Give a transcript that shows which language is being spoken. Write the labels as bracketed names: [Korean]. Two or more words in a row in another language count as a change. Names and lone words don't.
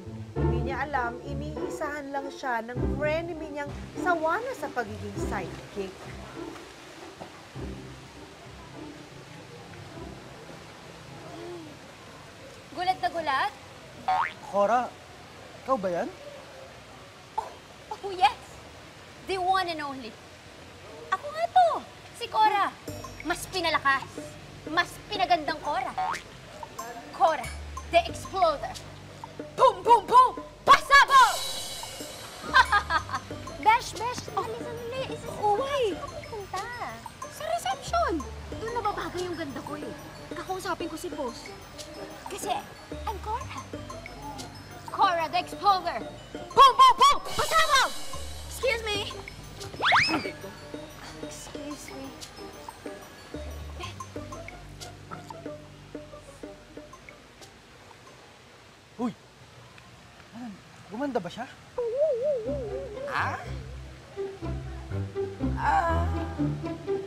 [Filipino] Hindi niya alam, iniisahan lang siya ng frenemy niyang sawa na sa pagiging sidekick. Gulat na gulat? Cora, ikaw ba yan? [English] Oh, yes! The one and only. [Filipino] Ako nga to, si Cora. Mas pinalakas, mas pinagandang Cora. [English] Cora, the exploder. Boom, boom, boom! [Filipino] Pasabog! Besh, sandali. Uy! Punta. Sa reception. Doon nababagay yung ganda ko eh. Kakausapin ko si boss. Kasi, [English] I'm Cora. Cora, the exploder. Boom, boom, boom! [Filipino] Pasabog! [English] Excuse me. Excuse me. [Filipino] Uy! Alan, gumanda ba siya? Ah?